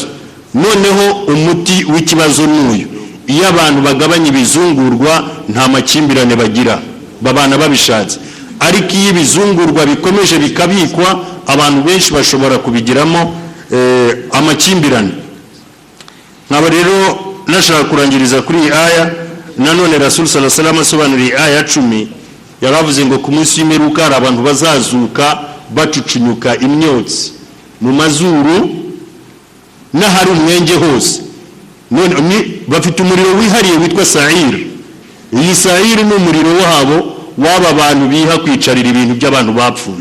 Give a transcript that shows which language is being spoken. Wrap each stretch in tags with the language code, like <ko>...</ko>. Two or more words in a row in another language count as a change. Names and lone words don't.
<rw>Noneho umuti w'ikibazo n'uyu: iyo abantu bagabanya ibizungurwa nta makimbirane bagira, babana babishatse. Ariko iyo ibizungurwa bikomeje bikabikwa, abantu benshi bashobora kubigiramo amakimbirane. Nkaba rero nashaka kurangiriza kuri iyi aya. Nanone Rasul</rw> <ar>صلى الله عليه وسلم</ar> <rw>asobanuriye aya 10, yaravuze ngo ku munsi w'imperuka hari abantu bazazuka bacucunyuka imyotsi mu mazuru n'ahari umwenge hose. None bafite umuriro wihariye witwa sa'ir. Iyi sa'ir ni umuriro wabo waba abantu biha kwicarira ibintu by'abantu bapfuye.</rw>